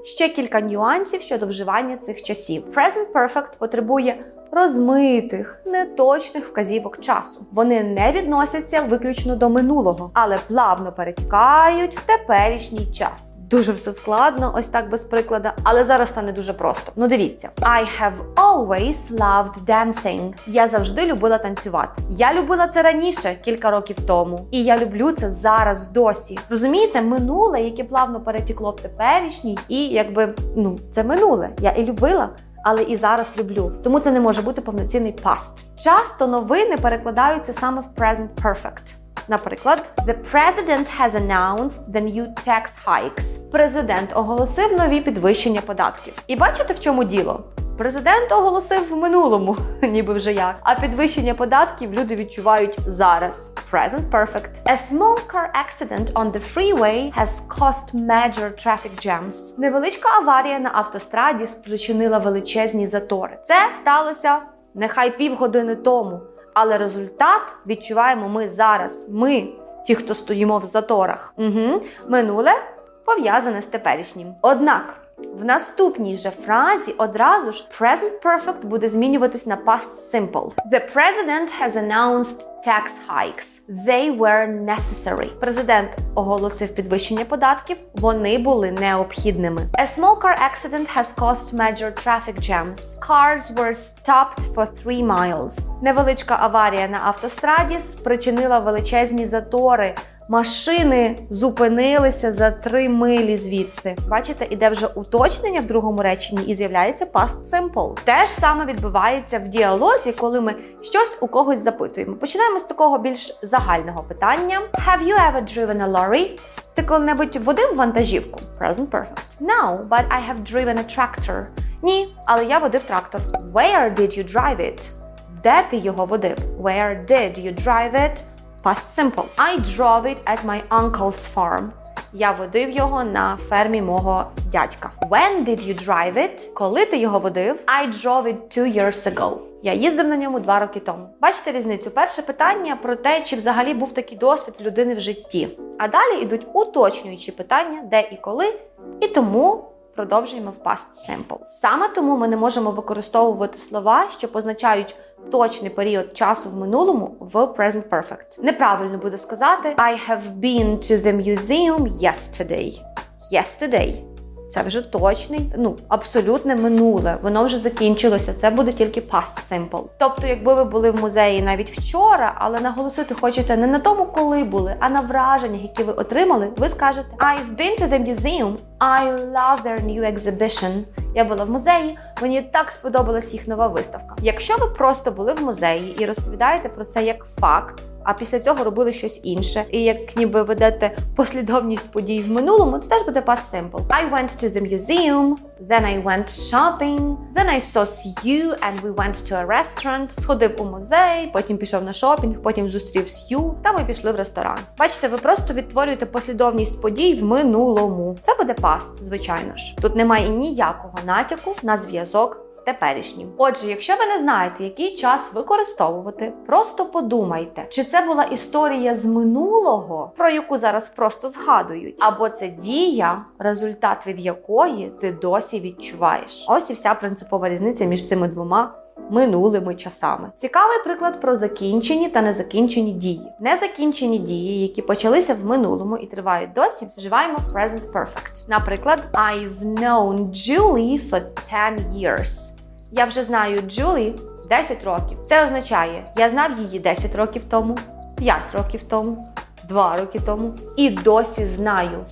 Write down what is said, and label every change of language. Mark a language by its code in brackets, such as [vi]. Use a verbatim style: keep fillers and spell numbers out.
[uk] Ще кілька нюансів щодо вживання цих часів. Present perfect потребує розмитих, неточних вказівок часу. Вони не відносяться виключно до минулого, але плавно перетікають в теперішній час. Дуже все складно, ось так без приклада, але зараз стане дуже просто. Ну дивіться. [en] I have always loved dancing. [uk] Я завжди любила танцювати. Я любила це раніше, кілька років тому. І я люблю це зараз досі. Розумієте, минуле, яке плавно перетікло в теперішній, і якби, ну, це минуле. Я і любила, але і зараз люблю. Тому це не може бути повноцінний past. Часто новини перекладаються саме в present perfect. [en] Наприклад, The president has announced the new tax hikes. [uk] Президент оголосив нові підвищення податків. І бачите, в чому діло? Президент оголосив в минулому, ніби вже як. А підвищення податків люди відчувають зараз. [en] Present perfect. A small car accident on the freeway has caused major traffic jams. [uk] Невеличка аварія на автостраді спричинила величезні затори. Це сталося нехай півгодини тому, але результат відчуваємо ми зараз. Ми, ті, хто стоїмо в заторах. Угу. Минуле пов'язане з теперішнім. Однак, в наступній же фразі одразу ж present perfect буде змінюватись на past simple. [en] The president has announced tax hikes. They were necessary. [uk] Президент оголосив підвищення податків. Вони були необхідними. [en] A small car accident has caused major traffic jams. Cars were stopped for three miles. [uk] Невеличка аварія на автостраді спричинила величезні затори. машини зупинилися за три милі звідси. Бачите, іде вже уточнення в другому реченні і з'являється past simple. Те ж саме відбувається в діалозі, коли ми щось у когось запитуємо. Починаємо з такого більш загального питання. [en] Have you ever driven a lorry? [uk] Ти коли-небудь водив вантажівку? [en] Present perfect. No, but I have driven a tractor. [uk] Ні, але я водив трактор. [en] Where did you drive it? [uk] Де ти його водив? [en] Where did you drive it? Past simple. I drove it at my uncle's farm. [uk] Я водив його на фермі мого дядька. [en] When did you drive it? [uk] Коли ти його водив? [en] I drove it two years ago. [uk] Я їздив на ньому два роки тому. Бачите різницю? Перше питання про те, чи взагалі був такий досвід в людини в житті. А далі йдуть уточнюючі питання, де і коли, і тому продовжуємо в past simple. Саме тому ми не можемо використовувати слова, що позначають точний період часу в минулому в present perfect. Неправильно буде сказати [en] I have been to the museum yesterday. Yesterday. [uk] Це вже точний, ну, абсолютне минуле. Воно вже закінчилося. Це буде тільки past simple. Тобто, якби ви були в музеї навіть вчора, але наголосити хочете не на тому, коли були, а на враженнях, які ви отримали, ви скажете [en] I've been to the museum. I love their new exhibition. [uk] Я була в музеї, мені так сподобалась їх нова виставка. Якщо ви просто були в музеї і розповідаєте про це як факт, а після цього робили щось інше, і як ніби ведете послідовність подій в минулому, це теж буде past simple. [en] I went to the museum, then I went shopping, then I saw Sue and we went to a restaurant. [uk] Сходив у музей, потім пішов на шопінг, потім зустрів Сью, та ми пішли в ресторан. Бачите, ви просто відтворюєте послідовність подій в минулому. Це буде past, звичайно ж. Тут немає ніякого натяку на зв'язок з теперішнім. Отже, якщо ви не знаєте, який час використовувати, просто подумайте, чи це була історія з минулого, про яку зараз просто згадують, або це дія, результат від якої ти досі відчуваєш. Ось і вся принципова різниця між цими двома минулими часами. Цікавий приклад про закінчені та незакінчені дії. Незакінчені дії, які почалися в минулому і тривають досі, вживаємо present perfect. [en] Наприклад, I've known Julie for ten years. [uk] Я вже знаю Julie десять років. Це означає, я знав її десять років тому, п'ять років тому, два роки тому і досі знаю.